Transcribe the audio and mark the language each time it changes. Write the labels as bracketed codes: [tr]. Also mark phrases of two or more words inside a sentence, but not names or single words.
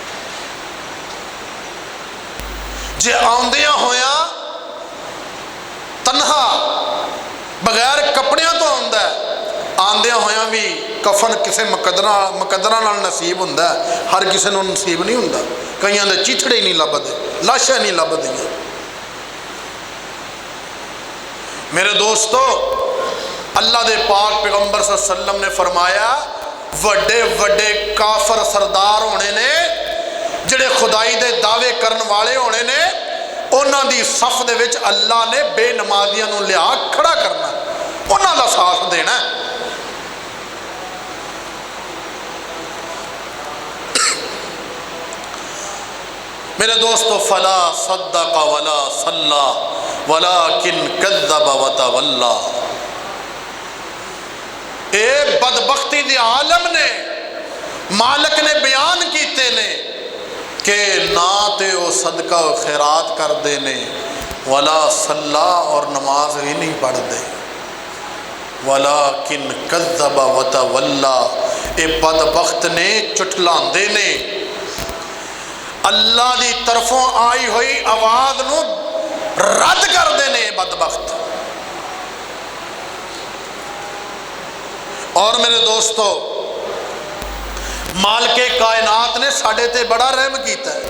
[pa] جے آؤندیاں ہویا تنہا بغیر کپڑیاں تو آؤندا ہے، آندیاں ہویا بھی کفن کسی مقدراں نال نصیب ہندا ہے، ہر کسی نوں نصیب نہیں ہندا. کئیاں دے چیتھڑے ہی نہیں لبھدے، لاشاں نہیں لبھدیاں. میرے دوستو، اللہ دے پاک پیغمبر [ar] صلى الله عليه وسلم [pa] نے فرمایا وڈے وڈے کافر سردار ہونے نے، جیہڑے خدائی دے دعوے کرن والے ہونے نے، انہاں دی صف دے وچ اللہ نے بےنمازیاں نوں لیا کھڑا کرنا، انہاں دا ساتھ دینا. میرے دوستو, [ar] فلا صدق ولا صلى ولكن كذب وتولى. [pa] اے بدبختی دے عالم نے، مالک نے بیان کیتے نے کہ نہ تو وہ صدقہ و خیرات کرتے نے, [ar] ولا صلى [pa] اور نماز بھی نہیں پڑھتے, [ar] ولكن كذب وتولى. [pa] اے بدبخت نے جھٹلاندے نے، اللہ کی طرفوں آئی ہوئی آواز نوں رد کرتے نے بدبخت. اور میرے دوستو، مالک کائنات نے ساڈے تے بڑا رحم کیتا ہے.